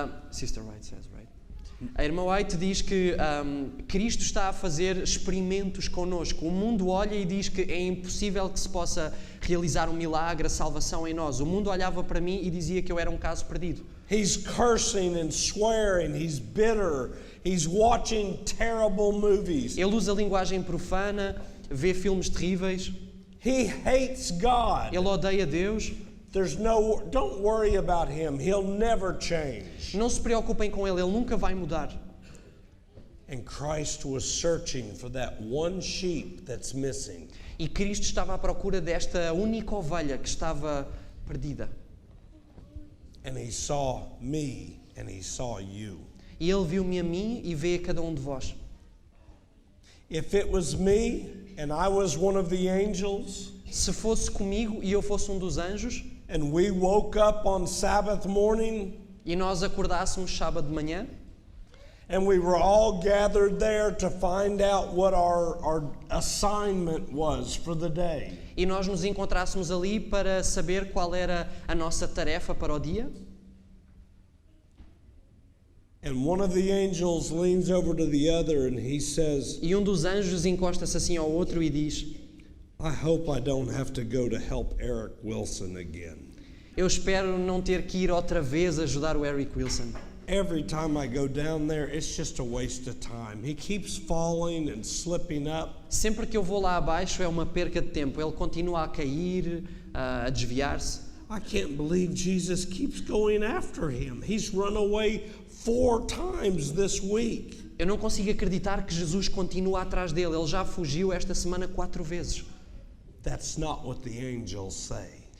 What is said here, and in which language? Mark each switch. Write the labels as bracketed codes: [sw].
[en] Sister White says, right? [pt] A irmã White diz que Cristo está a fazer experimentos connosco. O mundo olha e diz que é impossível que se possa realizar um milagre, a salvação em nós. O mundo olhava para mim e dizia que eu era um caso perdido. [en] He's cursing and swearing. He's bitter. He's watching terrible movies. [pt] Ele usa linguagem profana, vê filmes terríveis. [en] He hates God. [pt] Ele odeia Deus. [en] Don't worry about him. He'll never change. [pt] Não se preocupem com ele nunca vai mudar. [en] And Christ was searching for that one sheep that's missing. [pt] E Cristo estava à procura desta única ovelha que estava perdida. [en] And he saw me and he saw you. [pt] E ele viu-me a mim e vê a cada um de vós. [en] If it was me and I was one of the angels, [pt] Se fosse comigo e eu fosse um dos anjos, [en] and we woke up on Sabbath morning, [pt] e nós acordássemos sábado de manhã, [en] and we were all gathered there to find out what our assignment was for the day. [pt] e nós nos encontrássemos ali para saber qual era a nossa tarefa para o dia, [en] And one of the angels leans over to the other and he says, [pt] e um dos anjos encosta-se assim ao outro e diz: [en] I hope I don't have to go to help Eric Wilson again. [pt] eu espero não ter que ir outra vez ajudar o Eric Wilson. [en] Every time I go down there, it's just a waste of time. He keeps falling and slipping up. [pt] Sempre que eu vou lá abaixo é uma perca de tempo. Ele continua a cair, a desviar-se. [en] I can't believe Jesus keeps going after him. He's run away 4 times this week. [pt] Eu não consigo acreditar que Jesus continua atrás dele. Ele já fugiu esta semana 4 vezes. [en] That's not what the angels say.